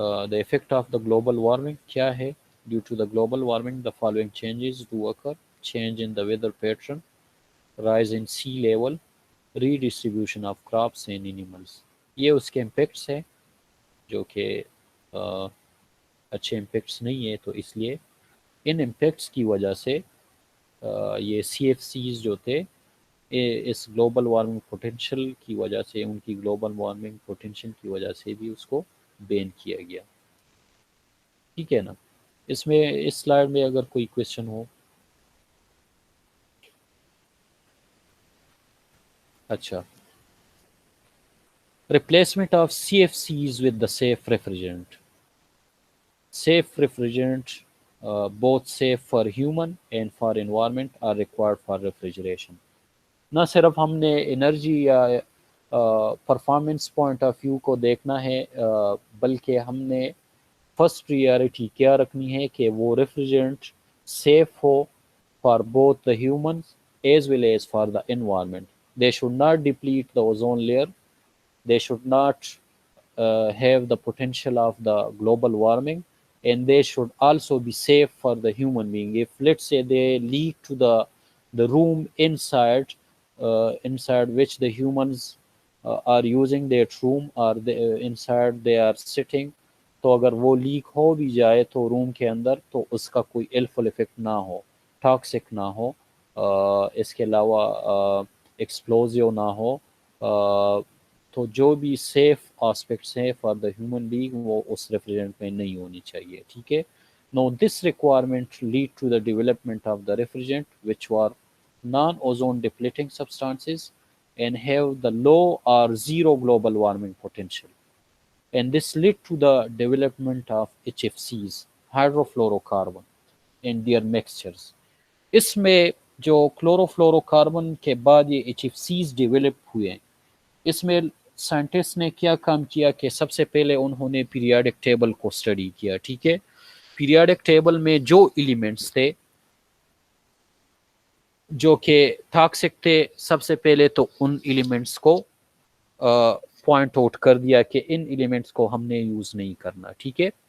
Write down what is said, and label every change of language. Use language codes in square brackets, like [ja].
[en] the effect of the global warming [ur] کیا ہے؟ [en] Due to the global warming the following changes do occur: change in the weather pattern, rise in sea level, redistribution of crops and animals. [ur] یہ اس کے impacts ہیں جو کہ اچھے impacts نہیں ہیں. تو اس لیے ان امپیکٹس کی وجہ سے یہ سی ایف سیز جو تھے اس گلوبل وارمنگ پوٹینشیل کی وجہ سے، ان کی گلوبل وارمنگ پوٹینشیل کی وجہ سے بھی اس کو بین کیا گیا. ٹھیک ہے نا، اس میں اس سلائڈ میں اگر کوئی کویشچن ہو. [en] اچھا، replacement of C F Cs with the safe refrigerant. Safe refrigerant both safe for human and for environment are required for refrigeration. [ur] نہ صرف ہم نے انرجی یا پرفارمنس پوائنٹ آف ویو کو دیکھنا ہے، بلکہ ہم نے فرسٹ پریارٹی کیا رکھنی ہے کہ وہ ریفریجرنٹ safe ہو [en] For both the humans as well as for the environment. They should not deplete the ozone layer. They should not have the potential of the global warming, and they should also be safe for the human being. If let's say they leak to the the room inside which the humans are using that room, or inside they are sitting. [ur] تو اگر وہ leak ہو بھی جائے تو روم کے اندر تو اس کا کوئی الفل افیکٹ نہ ہو، ٹاکسک نہ ہو، اس کے علاوہ ایکسپلوزیو نہ ہو، تو جو بھی سیف آسپیکٹس ہیں [en] for the human being [ur] وہ اس ریفریجرینٹ میں نہیں ہونی چاہیے، ٹھیک ہے. [en] Now this requirement lead to the development of the refrigerant which are non-ozone depleting substances and have the low or zero global warming potential. And this led to the development of HFCs, hydrofluorocarbon, and their mixtures. [ur] اس میں جو chlorofluoro carbon کے بعد یہ H F Cs develop ہوئے ہیں، اس میں scientist نے کیا کام کیا کہ سب سے پہلے انہوں نے پیریاڈک ٹیبل کو اسٹڈی کیا، ٹھیک ہے. پیریاڈک ٹیبل میں جو ایلیمنٹس تھے جو کہ ٹاکسک تھے، سب سے پہلے تو ان ایلیمنٹس کو پوائنٹ آؤٹ کر دیا کہ ان ایلیمنٹس کو ہم نے یوز نہیں کرنا، ٹھیک ہے.